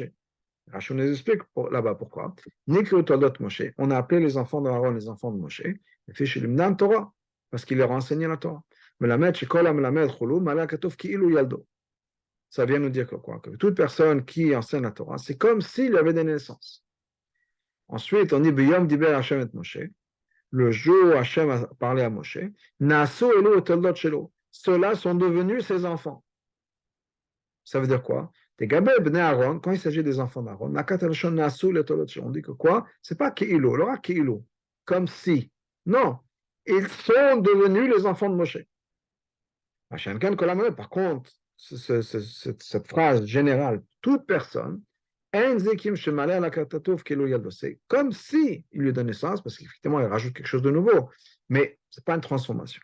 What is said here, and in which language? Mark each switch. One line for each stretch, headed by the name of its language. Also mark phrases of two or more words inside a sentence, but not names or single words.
French: Rachel nous explique là-bas pourquoi. On a appelé les enfants d'Aaron les enfants de Moshe, Torah, parce qu'il leur a enseigné la Torah. Ça vient nous dire que quoi? Que toute personne qui enseigne la Torah, c'est comme s'il y avait des naissances. Ensuite, on dit
Hebrew: B'yom diber Hashem et Moshe.
French: Le jour où Hashem a parlé à Moshe,
Hebrew: Naso elu et toldot shelo.
French: Ceux-là sont devenus ses enfants. Ça veut dire quoi? Aaron, quand il s'agit des enfants d'Aaron, on dit que quoi? C'est pas Ki'ilu, alors Ki'ilu, comme si. Non, ils sont devenus les enfants de Moshe. Par contre, cette phrase générale, toute personne, c'est comme si il lui donne naissance, parce qu'effectivement, il rajoute quelque chose de nouveau, mais ce n'est pas une transformation.